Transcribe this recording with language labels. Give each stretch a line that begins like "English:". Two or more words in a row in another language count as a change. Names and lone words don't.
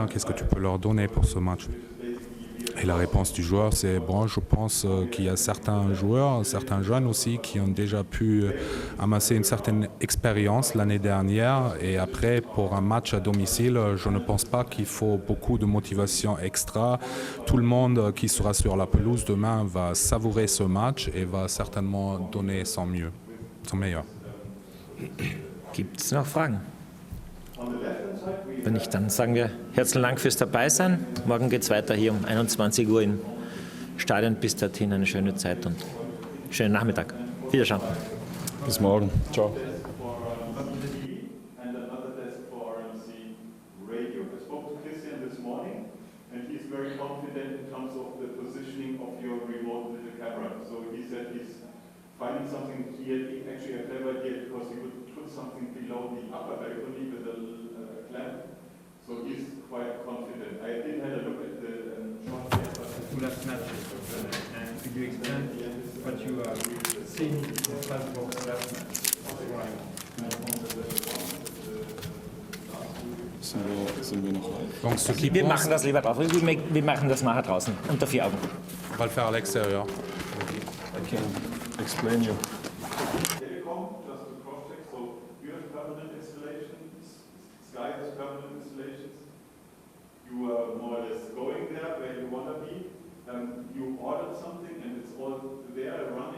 French: Qu'est-ce que tu peux leur donner pour ce match? Et la réponse du joueur, c'est bon, je pense qu'il y a certains joueurs, certains jeunes aussi, qui ont déjà pu amasser une certaine expérience l'année dernière. Et après, pour un match à domicile, je ne pense pas qu'il faut beaucoup de motivation extra. Tout le monde qui sera sur la pelouse demain va savourer ce match et va certainement donner son mieux, son meilleur.
German: Gibt es noch Fragen? Wenn nicht, dann sagen wir herzlichen Dank fürs Dabeisein. Morgen geht es weiter hier um 21 Uhr im Stadion. Bis dorthin eine schöne Zeit und schönen Nachmittag. Wiederschauen. Bis morgen. Ciao.
English: Finding something here, actually a clever idea, because he would put something below the upper balcony with a clamp. So he's quite confident. I did have a look at the short here, but two last matches. And could you explain what you are seeing in Strasbourg last match?
German: Sind wir noch live?
French: Donc, ce qui
German: Wir
French: pense,
German: machen das lieber drauf. Wir machen das nachher draußen, unter 4 Augen.
French: on va le faire à l'extérieur.
English: I can explain you. Telecom, just to cross-check, so you have permanent installations, Sky has permanent installations. You are more or less going there where you want to be. You ordered something and it's all there running.